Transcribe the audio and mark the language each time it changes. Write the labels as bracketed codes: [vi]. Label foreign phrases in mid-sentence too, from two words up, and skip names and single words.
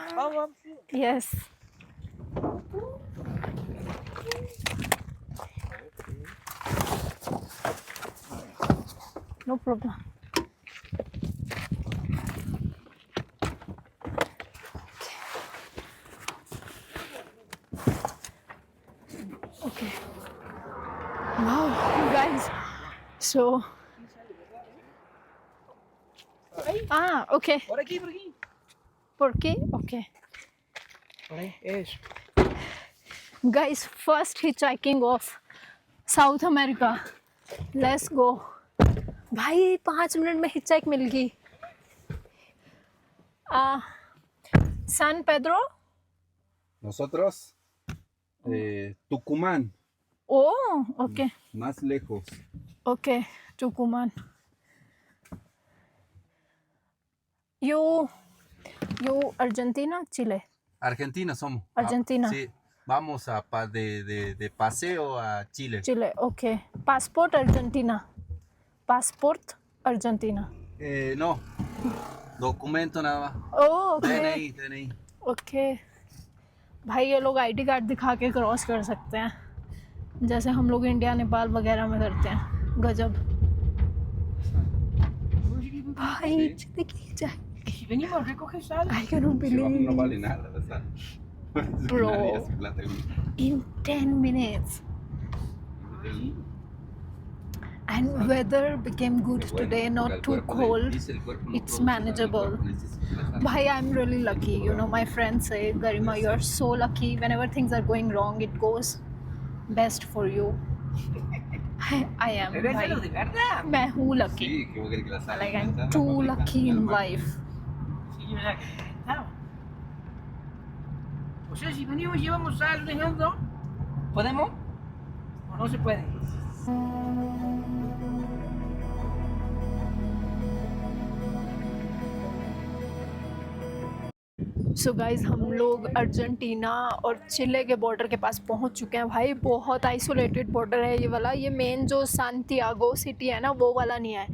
[en] Yes. No problem. Okay. Wow, guys. So. Okay. [es] Por aquí, por aquí. ¿Por qué? Okay. Por ahí, eso. [en] Guys, first hitchhiking of South America. Let's go. [hi] भाई 5 मिनट में हिचहाइक मिल गई. [es] San Pedro. Nosotros, Tucumán, [en] Oh, okay. [es] más lejos. [en] Okay, Tucumán. You Argentina, Chile. [es] Argentina somos. Argentina. Sí, vamos de paseo a Chile. [en] Chile, okay. Passport Argentina. Passport Argentina. [es] No, documento nada más. [en] Oh, okay. DNI. [hi] ओके भाई, ये लोग [en] ID card [hi] दिखा के क्रॉस कर सकते हैं, जैसे हम लोग इंडिया नेपाल वगैरह में करते हैं. गजब भाई. देखिए जाए. [es] Si venimos a recoger sal. [en] I cannot [es] Si vamos, no [en] believe [es] vale nada, ¿verdad? [en] Bro. [es] Nadie hace plata. [en] in 10 minutes. And weather became good today, not too cold. It's manageable. Bhai, I'm really lucky. You know, my friends say, Garima, you're so lucky. Whenever things are going wrong, it goes best for you. I am. [es] Pero Bhai. eso de verdad. [hi] मैं हूँ lucky. [es] Sí, ¿cómo crees que la sal? [en] Like, I'm too lucky in life. [es] Sí, o sea, claro. O sea, si venimos y llevamos sal, Alejandro, ¿podemos? ¿O no se puede? [en] so guys, [hi] हम लोग अर्जेंटीना और चिले के बॉर्डर के पास पहुंच चुके हैं. भाई बहुत [en] isolated border [hi] है ये वाला. ये मेन जो सांतियागो सिटी है ना, वो वाला नहीं है.